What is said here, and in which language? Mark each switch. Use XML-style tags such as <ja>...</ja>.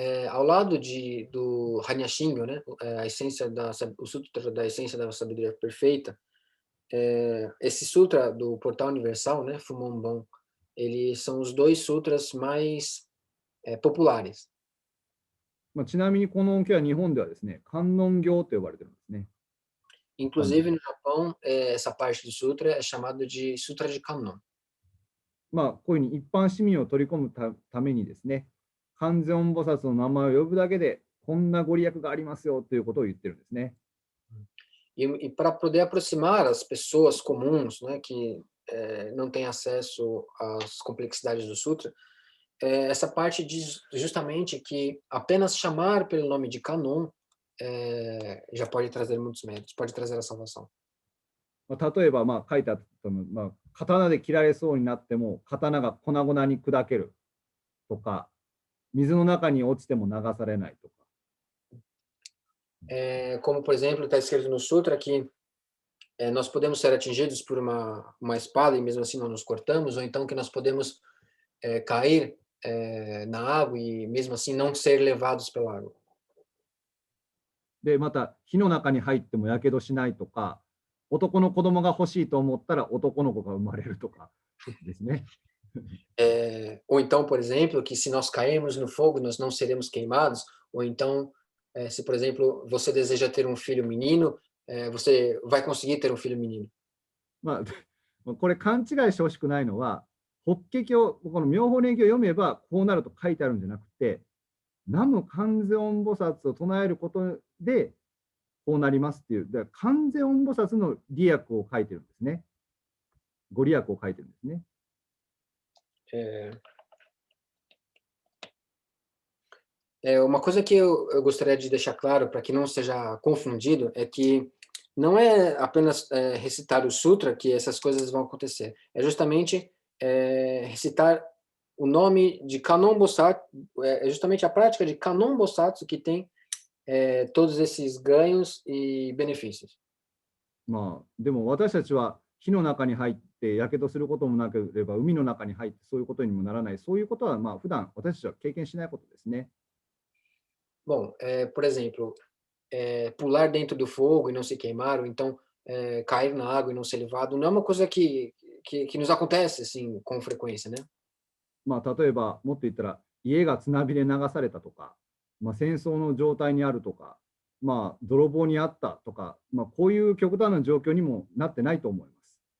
<pt>Ao lado do Hanya Shingyo, né, o sutra da essência da sabedoria perfeita, esse sutra do portal universal, né, Fumonbon, eles são os dois sutras mais populares.</pt> <ja>ちなみにこのお経は日本ではですね、観音経と呼ばれてるんですね。</ja> <pt>Inclusive no Japão, essa parte do sutra é chamada de Sutra de Kannon.</pt> <ja>こういうふうに一般市民を取り込むためにですね、観世音菩薩の名前を呼ぶだけでこんなご利益がありますよということを言ってるんですね。</ja> <pt>E para poder aproximar as pessoas comuns, né, que não têm acesso às complexidades do sutra, essa parte diz justamente que apenas chamar pelo nome de Kannon já pode trazer muitos méritos, pode trazer a salvação.</pt> <ja>例えば、書いてあったと思う、刀で切られそうになっても刀が粉々に砕けるとか、水の中に落ちても流されないとか。</ja> <pt>Como, por exemplo, está escrito no sutra que nós podemos ser atingidos por uma espada e mesmo assim não nos cortamos, ou então que nós podemos cair na água e mesmo assim não ser levados pela água.</pt> <ja>で、また火の中に入ってもやけどしないとか、男の子供が欲しいと思ったら男の子が生まれるとかですね。</ja> <pt>Ou então, por exemplo, que se nós cairmos no fogo, nós não seremos queimados, ou então, se, por exemplo, você deseja ter um filho menino, você vai conseguir ter um filho menino.</pt> <ja>これ勘違いしてほしくないのは、法華経、この妙法蓮華を読めばこうなると書いてあるんじゃなくて、南無観世音菩薩を唱えることでこうなりますっていう、だから観世音菩薩の利益を書いてるんですね。ご利益を書いてるんですね。</ja> <pt>Uma coisa que eu gostaria de deixar claro, para que não seja confundido, é que não é apenas recitar o sutra que essas coisas vão acontecer. É justamente recitar o nome de Kanon Bosatsu, é justamente a prática de Kanon Bosatsu que tem todos esses ganhos e benefícios.</pt> <ja>まあ、でも私たちは火の中に入ってやけどすることもなければ海の中に入ってそういうことにもならない、そういうことはまあ普段私たちは経験しないことですね。</ja> <pt>Bom, por exemplo, pular dentro do fogo e não se queimar, ou então cair na água e não ser levado, não é uma coisa que nos acontece assim com frequência, né?</pt> <ja>まあ、例えばもっと言ったら家が津波で流されたとか、まあ、戦争の状態にあるとか、まあ、泥棒にあったとか、まあ、こういう極端な状況にもなってないと思います。</ja>